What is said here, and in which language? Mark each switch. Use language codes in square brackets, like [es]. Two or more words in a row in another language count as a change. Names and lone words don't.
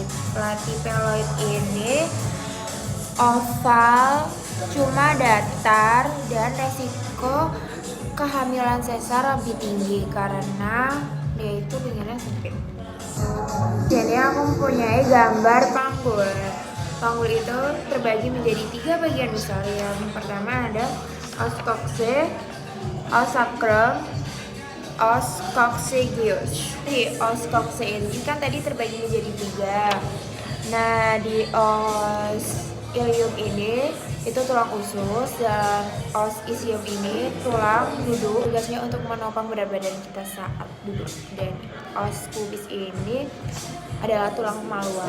[id] Platypeloid ini oval, cuma datar, dan resiko kehamilan sesar lebih tinggi karena dia itu pinggirnya sempit. Jadi aku mempunyai gambar panggul. Panggul itu terbagi menjadi 3 bagian besar. Yang pertama ada [la] os coxe, os sacrum, os coccygeus. [id] Di [la] os coxe [id] ini kan tadi terbagi menjadi 3. Nah, di [la] os ilium [id] ini itu tulang usus, dan [la] os ischium [id] ini tulang duduk. Tugasnya untuk menopang berat badan kita saat duduk. Dan [la] os pubis [id] ini adalah tulang kemaluan.